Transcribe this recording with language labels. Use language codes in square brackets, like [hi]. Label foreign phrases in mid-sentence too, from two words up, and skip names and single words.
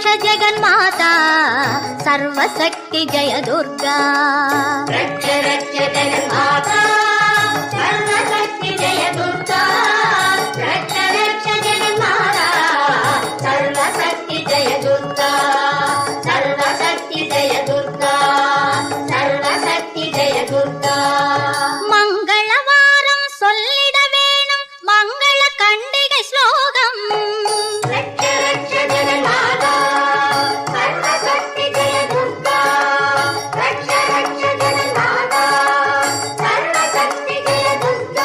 [sa] जगन्माता सर्वशक्ति जय दुर्गा, रक्ष रक्ष जगन्माता सर्वशक्ति जय दुर्गा, रक्ष रक्ष जगन्माता सर्वशक्ति जय दुर्गा, सर्वशक्ति जय दुर्गा, सर्वशक्ति जय दुर्गा. [ta] சொல்லிட வேணும் மங்கள கண்டிகை ஸ்லோகம். [sa] रक्ष रक्ष जगन्माता सर्वशक्ति जय दुर्गा, रक्ष रक्ष जगन्माता सर्वशक्ति जय दुर्गा.